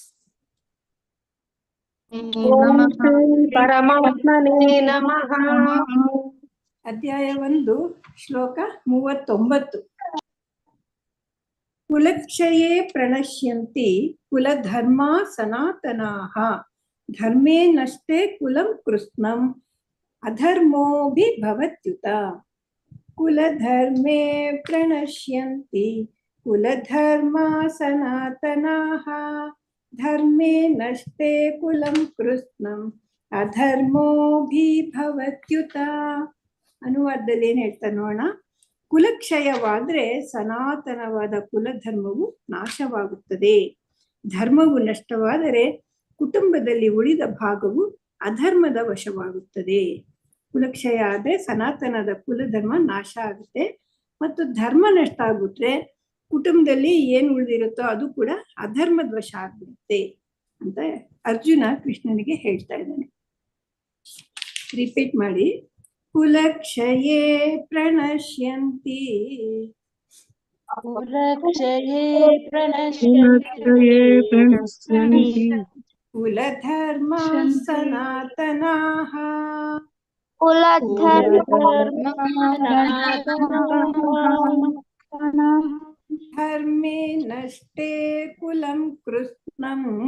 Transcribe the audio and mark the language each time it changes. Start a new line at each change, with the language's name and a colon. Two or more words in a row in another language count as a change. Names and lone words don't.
Sanskrit: ಪರಮಾತ್ಮನೇ ನಮಃ.
Kannada: ಅಧ್ಯಾಯ 1 ಶ್ಲೋಕ 39.
Sanskrit: ಕುಲಕ್ಷಯೇ ಪ್ರಣಶ್ಯಂತಿ ಕುಲಧರ್ಮ ಸನಾತನಾಃ ಧರ್ಮೇ ನಷ್ಟೇ ಕುಲಂ ಕೃಷ್ಣಂ ಅಧರ್ಮೋಭಿಭವತ್ಯುತ. ಕುಲಧರ್ಮೇ ಪ್ರಣಶ್ಯಂತಿ ಕುಲಧರ್ಮ ಸನಾತನಾಃ ಧರ್ಮೇ ನಷ್ಟೇ ಕುಲಂ ಕೃಷ್ಣಂ ಅಧರ್ಮೋಭಿಭವತ್ಯುತ.
Kannada: ಅನುವಾದದಲ್ಲಿ ಏನ್ ಹೇಳ್ತಾ ನೋಡೋಣ. ಕುಲಕ್ಷಯವಾದ್ರೆ ಸನಾತನವಾದ ಕುಲಧರ್ಮವು ನಾಶವಾಗುತ್ತದೆ. ಧರ್ಮವು ನಷ್ಟವಾದರೆ ಕುಟುಂಬದಲ್ಲಿ ಉಳಿದ ಭಾಗವು ಅಧರ್ಮದ ವಶವಾಗುತ್ತದೆ. ಕುಲಕ್ಷಯ ಆದ್ರೆ ಸನಾತನದ ಕುಲಧರ್ಮ ನಾಶ ಆಗುತ್ತೆ ಮತ್ತು ಧರ್ಮ ನಷ್ಟ ಆಗ್ಬಿಟ್ರೆ ಕುಟುಂಬದಲ್ಲಿ ಏನ್ ಉಳಿದಿರುತ್ತೋ ಅದು ಕೂಡ ಅಧರ್ಮದ ವಶ ಆಗ್ಬಿಡುತ್ತೆ ಅಂತ ಅರ್ಜುನ ಕೃಷ್ಣನಿಗೆ ಹೇಳ್ತಾ ಇದ್ದಾನೆ. ರಿಪೀಟ್ ಮಾಡಿ.
Sanskrit: कुलक्षये प्रणश्यन्ति कुलक्षये कुलक्षये प्रणश्यन्ति कुलधर्मा सनातनाः धर्मे नष्टे कुलं कृत्स्नम्